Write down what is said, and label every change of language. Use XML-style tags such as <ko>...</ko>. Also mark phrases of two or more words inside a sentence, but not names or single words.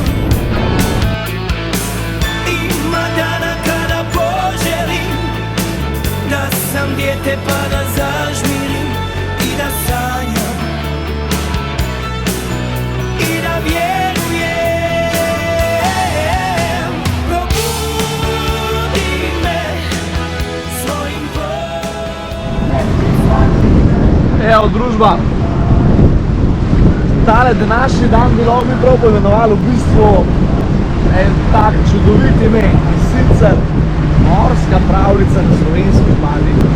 <hr>Ima dana kada poželim da sam dijete pa da zažmirim i da sanjam i da vjerujem. Probudi me svojim</hr> <sl>Evo družba, tale današnji dan bi lahko mi prav poimenovali v bistvu en tak čudovit ime, in sicer morska pravljica na slovenski obali.</sl>